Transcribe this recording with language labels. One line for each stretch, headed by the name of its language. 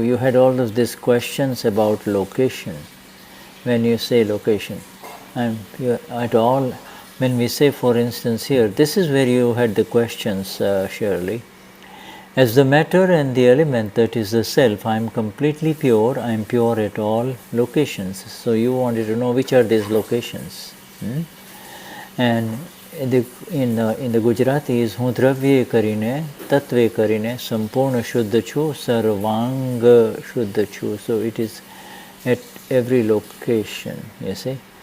English: You had all of these questions about location. When you say location, at all. When we say, for instance, here, this is where you had the questions, Schirley. As the matter and the element that is the self, I am completely pure, I am pure at all locations. So you wanted to know which are these locations. And in the Gujarati is
Gujarati: હું દ્રવ્ય કરીને તત્વે કરીને સંપૂર્ણ શુદ્ધ છું, સર્વાંગ શુદ્ધ છું.
English: So it is at every location, you see.